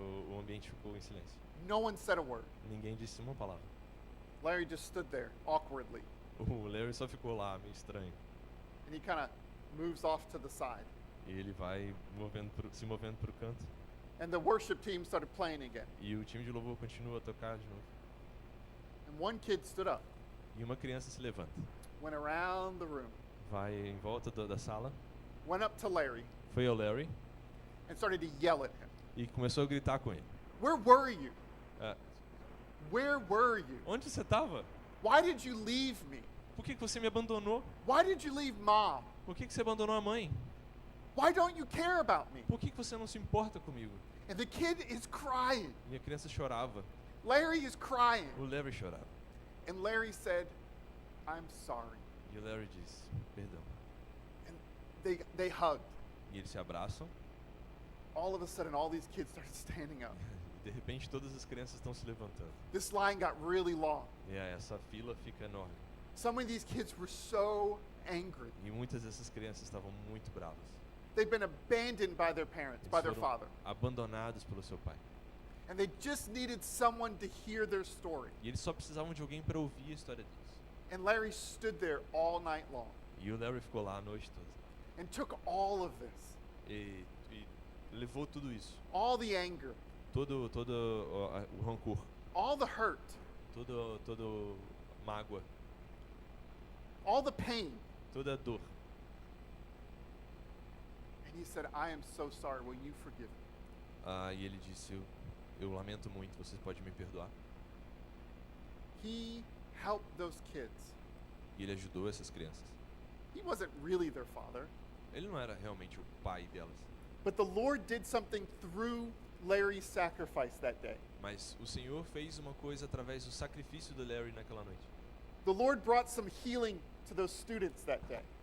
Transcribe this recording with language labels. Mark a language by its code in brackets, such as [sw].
[pt] O ambiente ficou em silêncio. [en] No one said a word. [pt] Ninguém disse uma palavra. [en] Larry just stood there awkwardly, [pt] O Larry só ficou lá, meio estranho. [en] and he kind of moves off to the side. [pt] E ele vai se movendo para o canto. [en] And the worship team started playing again. [pt] E o time de louvor continua a tocar de novo. [en] And one kid stood up, [pt] E uma criança se levanta. [en] went around the room, [pt] Vai em volta da sala. [en] went up to Larry, [pt] Foi ao Larry [en] and started to yell at him. [pt] e começou a gritar com ele. [en] "Where were you? Ah, Where were you? [pt] onde você estava? [en] Why did you leave me? [pt] Por que você me abandonou? [en] Why did you leave mom? [pt] Por que você abandonou a mãe? [en] Why don't you care about me?" [pt] Por que você não se importa comigo? [en] And the kid is crying. [pt] E a criança chorava. [en] Larry is crying. [pt] O Larry chorava. [en] And Larry said, "I'm sorry." [pt] E o Larry disse, perdão. [en] And they hugged. [pt] E eles se abraçam. [en] All of a sudden, all these kids started standing up. [pt] E de repente todas as crianças estão se levantando. [en] This line got really long. [pt] E aí essa fila fica enorme. [en] Some of these kids were so angry. [pt] E muitas dessas crianças estavam muito bravas. [en] They've been abandoned by their parents, [pt] Eles [en] by their [pt] foram [en] father. [pt] abandonados pelo seu pai. [en] And they just needed someone to hear their story. [pt] E eles só precisavam de alguém para ouvir a história deles. [en] And Larry stood there all night long [pt] E o Larry ficou lá a noite toda. [en] and took all of this, [pt] E levou tudo isso. [en] all the anger, [pt] Todo o rancor. [en] all the hurt, [pt] Todo mágoa. [en] all the pain. [pt] Toda a dor. [en] And he said, "I am so sorry. Will you forgive me?" [pt] E ele disse, eu lamento muito, vocês podem me perdoar? [en] He helped those kids. [pt] E ele ajudou essas crianças. [en] He wasn't really their father, [pt] Ele não era realmente o pai delas. [en] but the Lord did something through Larry's sacrifice that day. [pt] Mas o Senhor fez uma coisa através do sacrifício do Larry naquela noite. [en] The Lord brought some healing to those students that day.